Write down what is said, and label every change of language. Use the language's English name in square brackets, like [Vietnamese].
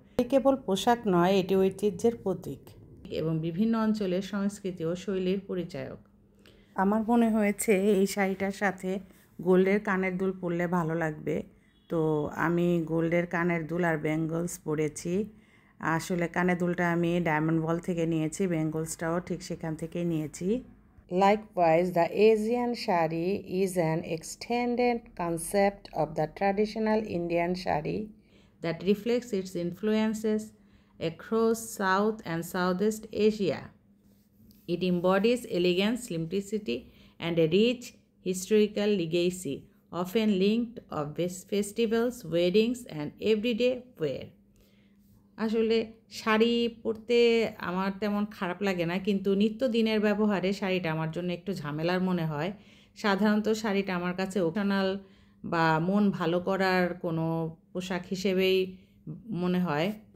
[Bangla] এটি কেবল পোশাক নয়, এটি ঐতিহ্যের প্রতীক এবং বিভিন্ন অঞ্চলের সংস্কৃতি ও শৈলীর পরিচায়ক। আমার মনে হয়েছে এই শাড়িটার সাথে গোল্ডের কানের দুল পরলে ভালো লাগবে, তো আমি গোল্ডের কানের দুল আর বেঙ্গলস পরেছি। আসলে কানের দুলটা আমি ডায়মন্ড ওয়াল থেকে নিয়েছি, বেঙ্গলসটাও ঠিক সেখান থেকেই নিয়েছি। [English] Likewise, the Asian shari is an extended concept of the traditional Indian shari that reflects its influences across South and Southeast Asia. It embodies elegance, simplicity, and a rich historical legacy, often linked to festivals, weddings, and everyday wear. [Bangla] আসলে শাড়ি পরতে আমার তেমন খারাপ লাগে না, কিন্তু নিত্যদিনের ব্যবহারে শাড়িটা আমার জন্য একটু ঝামেলার মনে হয়। সাধারণত শাড়িটা আমার কাছে ওকেশনাল বা মন ভালো করার কোনো পোশাক হিসেবেই মনে হয়।